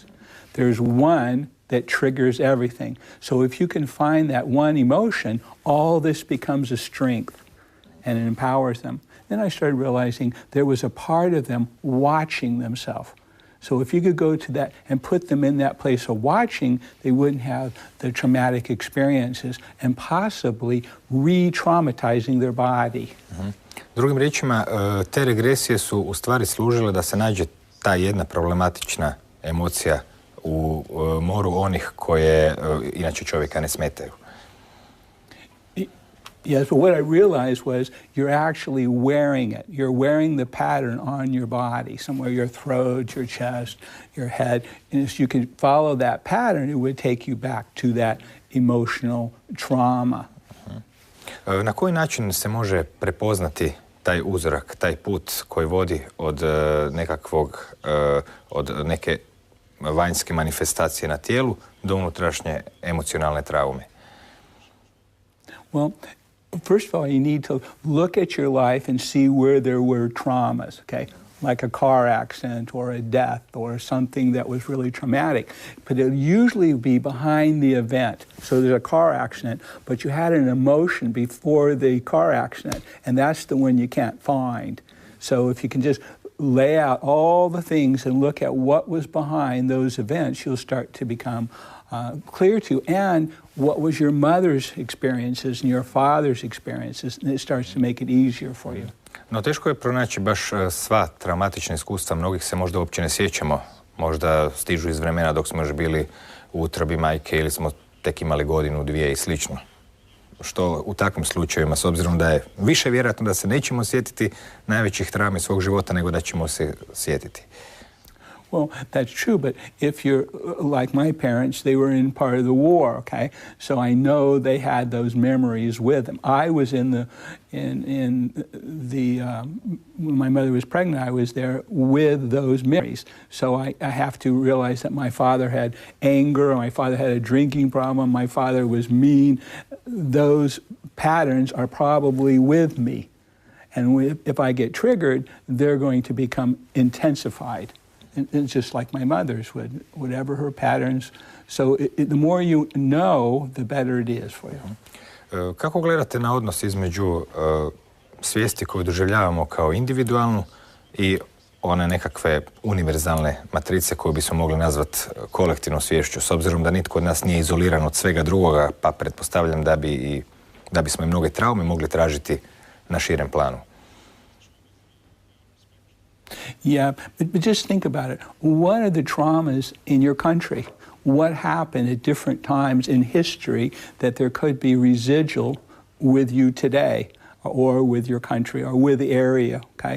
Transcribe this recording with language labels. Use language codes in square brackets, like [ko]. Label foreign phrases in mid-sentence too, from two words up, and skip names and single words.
[en] There's one that triggers everything. So if you can find that one emotion, all this becomes a strength and it empowers them. Then I started realizing there was a part of them watching themselves. So if you could go to that and put them in that place of watching, they wouldn't have the traumatic experiences and possibly re-traumatizing their body. [hr] Drugim riječima, te regresije su u stvari služile da se nađe ta jedna problematična emocija u moru onih koje inače čovjeka ne smetaju. [en] Yes, but what I realized was you're actually wearing it. You're wearing the pattern on your body, somewhere your throat, your chest, your head. And if you can follow that pattern, it would take you back to that emotional trauma. [hr] Na koji način se može prepoznati taj uzorak, taj put koji vodi od od neke vanjske manifestacije na tijelu do unutrašnje emocionalne traume? [en] Well, first of all, you need to look at your life and see where there were traumas, okay? Like a car accident or a death or something that was really traumatic. But it'll usually be behind the event. So there's a car accident, but you had an emotion before the car accident, and that's the one you can't find. So if you can just lay out all the things and look at what was behind those events, you'll start to become clear to, and what was your mother's experiences and your father's experiences, and it starts to make it easier for you. [hr] No teško je pronaći baš sva traumatična iskustva, mnogih se možda uopće ne sjećamo, možda stižu iz vremena dok smo još bili u utrobi majke ili smo tek imali godinu, dvije i slično. Što u takvim slučajevima, s obzirom da je više vjerojatno da se nećemo sjetiti najvećih traumi svog života nego da ćemo se sjetiti. [en] Well, that's true, but if you're like my parents, they were in part of the war, okay? So I know they had those memories with them. I was when my mother was pregnant, I was there with those memories. So I have to realize that my father had anger, my father had a drinking problem, my father was mean. Those patterns are probably with me. And if I get triggered, they're going to become intensified. And it's just like my mother's would, whatever her patterns. So the more you know, the better it is for you. [hr] Kako gledate na odnos između svijesti koju doživljavamo kao individualnu i one nekakve univerzalne matrice koju bismo mogli nazvati kolektivnom sviješću, s obzirom da nitko od nas nije izoliran od svega drugoga, pa pretpostavljam da bismo i mnoge traume mogli tražiti na širem planu. [en] Yeah, but just think about it. What are the traumas in your country? What happened at different times in history that there could be residual with you today, or with your country, or with the area, okay?